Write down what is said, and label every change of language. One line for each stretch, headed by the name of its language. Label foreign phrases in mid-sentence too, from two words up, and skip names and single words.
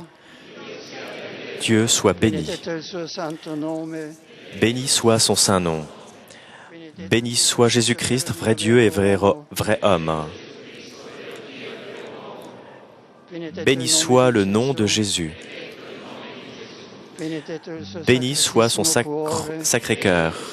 French: Dieu soit béni.
Italian: Benedetto il suo santo nome.
French: Béni soit son saint nom. Béni soit Jésus-Christ, vrai Dieu et vrai homme. Béni soit le nom de Jésus. Béni soit son sacré-cœur.